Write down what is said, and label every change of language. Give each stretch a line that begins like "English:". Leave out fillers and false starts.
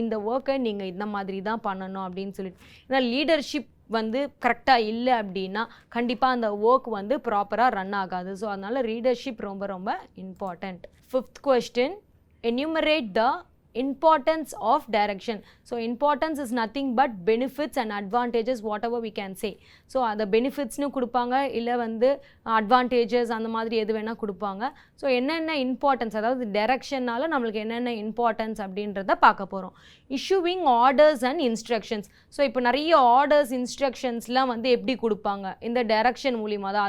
Tamil: இந்த ஒர்க்கை நீங்கள் இந்த மாதிரி தான் பண்ணணும் அப்படின்னு சொல்லிட்டு. ஏன்னா லீடர்ஷிப் வந்து கரெக்டாக இல்லை அப்படின்னா கண்டிப்பாக அந்த ஒர்க் வந்து ப்ராப்பராக ரன் ஆகாது. ஸோ அதனால் லீடர்ஷிப் ரொம்ப ரொம்ப important.
English: Fifth question, enumerate the importance of direction. So importance is nothing but benefits and advantages whatever we can say. So the benefits
Tamil: nu கொடுப்பாங்க, இல்லை வந்து advantages அந்த மாதிரி எது வேணால் கொடுப்பாங்க. ஸோ என்னென்ன இம்பார்ட்டன்ஸ், அதாவது டைரக்ஷனால் நம்மளுக்கு என்னென்ன இம்பார்ட்டன்ஸ் அப்படின்றத பார்க்க போகிறோம்.
English: Issuing orders and instructions.
Tamil: So இப்போ நிறைய ஆர்டர்ஸ் இன்ஸ்ட்ரக்ஷன்ஸ்லாம் வந்து எப்படி கொடுப்பாங்க, இந்த டைரக்ஷன் மூலிமா தான்.